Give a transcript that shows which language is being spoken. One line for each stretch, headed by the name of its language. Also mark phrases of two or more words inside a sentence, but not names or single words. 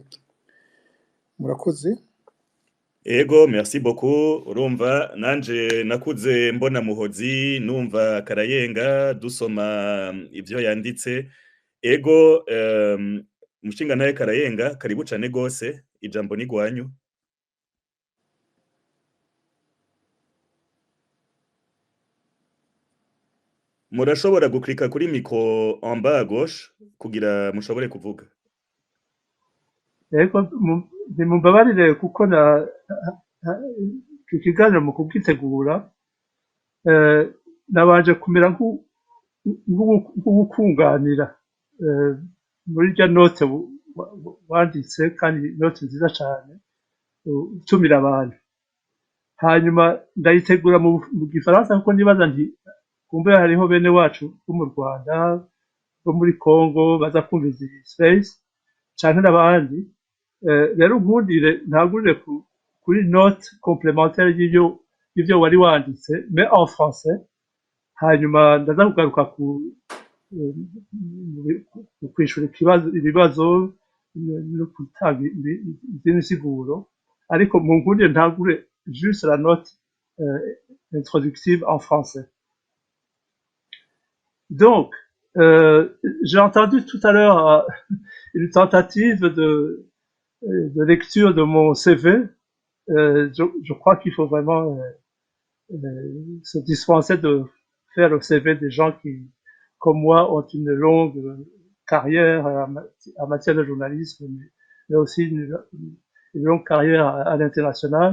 Rundi: Murakoze. Ego,
French: merci beaucoup.
Rundi: Urumva nanje nakuze mbona Muhozi, numva Karayenga dusoma ivyo yanditse. Ego, mushinga naye Karayenga, karibu cane gose, ijambo ni gwanyu. Murashobora guklika kuri
French: micro en bas à gauche
Rundi: kugira mushobore kuvuga. Ego, mumbabarire kuko ikiganiro mu kugitegura nabanje kumera nk'ubukunganira muri rya note wanditse, kandi note nziza cyane utumira abantu. Hanyuma ndayitegura mu gifaransa kuko nibaza nti kumbe hariho bene wacu bo mu Rwanda, bo muri Congo baza kumviza iyi space. canke n'abandi rero unkundire ntagurire kuri
French: note complémentaire
Rundi: y'ivyo wari wanditse
French: mais en français
Rundi: hanyuma ndaza kugaruka mu kwishura ibibazo no gutanga izindi nsiguro ariko munkundire ntagure
French: juste la note introductive en français. Donc, j'ai entendu tout à l'heure une tentative de lecture de mon CV. Je crois qu'il faut vraiment se dispenser de faire le CV des gens qui, comme moi, ont une longue carrière en matière de journalisme, mais aussi une longue carrière à l'international.